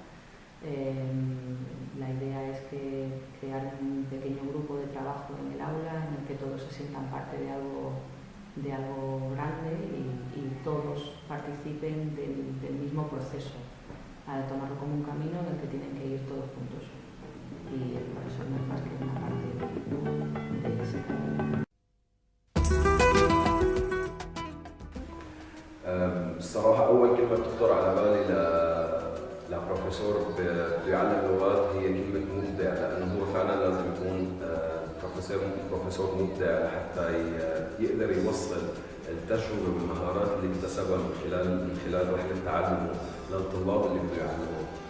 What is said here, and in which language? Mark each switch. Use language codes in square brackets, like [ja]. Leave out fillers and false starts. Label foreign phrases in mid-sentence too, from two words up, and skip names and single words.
[es] La idea es crear un pequeño grupo de trabajo en el aula en el que todos se sientan parte de algo grande y todos participen del mismo proceso, para tomarlo como un camino en el que tienen que ir todos juntos. Y el profesor no es más que una parte de ese camino. [ar] الصراحة أول كلمة تخطر على بالي لبروفيسور بيعلم لغات هي كلمة مبدع، لأنه هو فعلا لازم يكون بروفيسور مبدع حتى يقدر يوصل التجربة والمهارات اللي اكتسبها من خلال رحلة تعلمه للطلاب اللي بده يعلمهم،